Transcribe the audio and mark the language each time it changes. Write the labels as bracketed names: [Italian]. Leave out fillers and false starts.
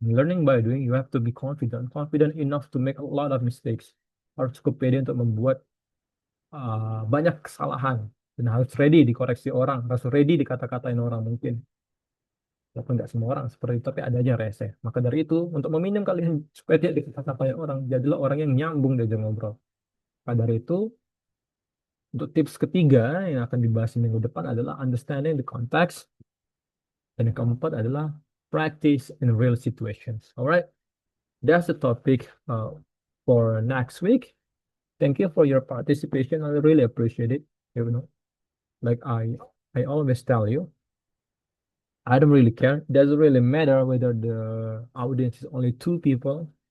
[English] Learning by doing, you have to be confident. Confident enough to make a lot of mistakes. [Indonesian] Harus cukup pede untuk membuat banyak kesalahan. Dan harus ready dikoreksi orang. Harus ready dikata-katain orang mungkin. Walaupun nggak semua orang seperti itu, tapi ada aja yang rese. Maka dari itu, untuk meminim kalian supaya tidak dikata-katain orang, jadilah orang yang nyambung diajak ngobrol. Maka dari itu, untuk tips ketiga yang akan dibahas minggu depan adalah [English] understanding the context. [Indonesian] Dan yang keempat adalah [English] practice in real situations. Alright? That's the topic for next week. Thank you for your participation. I really appreciate it. You know, like I always tell you, I don't really care. It doesn't really matter whether the audience is only two people.